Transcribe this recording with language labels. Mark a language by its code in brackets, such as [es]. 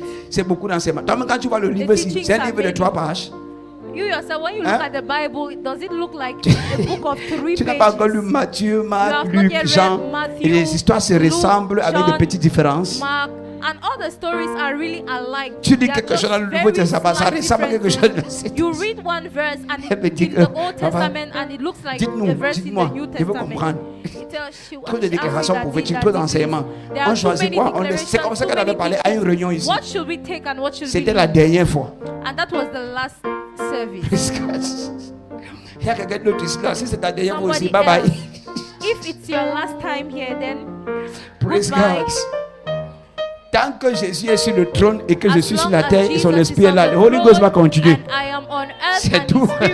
[fr] C'est beaucoup d'enseignements. Toi, quand tu vois le livre, c'est un livre de 3 pages. [en] You yourself, when you look at the Bible, does it look like a book of 3 pages? [fr] Tu n'as pas encore lu Matthieu, Marc, Luc, Jean. Et les histoires se ressemblent avec de petites différences. [en] Mark, and all the stories are really alike. [fr] Tu dis quelque chose dans le Nouveau Testament, ça ressemble à quelque chose. [en] You read one verse and in the Old Testament and it looks like a verse in the New Testament. [fr] Je veux comprendre. Trop de déclarations prophétiques, trop d'enseignements. On choisit quoi? C'est comme ça qu'elle avait parlé à une réunion ici. C'était la dernière fois. [en] And that was the last service. [fr] Il y a quelqu'un d'autre ici là. Si c'est ta dernière fois aussi, bye bye. [en] If it's your last time here, then praise God. [fr] Tant que Jésus est sur le trône et que je suis sur la terre et son esprit est là, le Holy Ghost va continuer. C'est tout.